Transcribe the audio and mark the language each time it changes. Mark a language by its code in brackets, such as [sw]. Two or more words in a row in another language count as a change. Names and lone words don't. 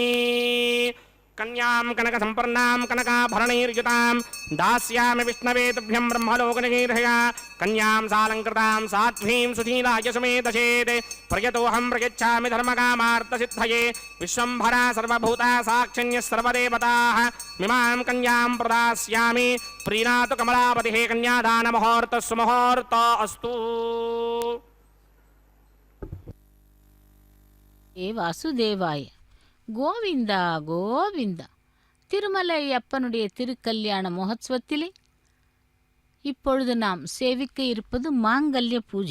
[sa] कन्यां कनकसम्पन्नां कनकाभरणैर्युतां दास्यामि विष्णवे तुभ्यं ब्रह्मलोकनिगीर्षया कन्यां सालङ्कृतां साध्वीं सुधीलाय सुमेधचेत् प्रयतोऽहं प्रयच्छामि धर्मकामार्थसिद्धये विश्वम्भरा सर्वभूता साक्षिण्यः सर्वदेवताः मिमां कन्यां प्रदास्यामि प्रीणातु कमलापतिः कन्यादानमुहूर्तः सुमुहूर्तो अस्तु। ए वासुदेवाय गोविन्दा गोविन्दा. [ta] திருமலையப்பனுடைய திருக்கல்யாண மகோத்சவத்திலே இப்பொழுது நாம் சேவிக்க இருப்பது மாங்கல்ய பூஜை.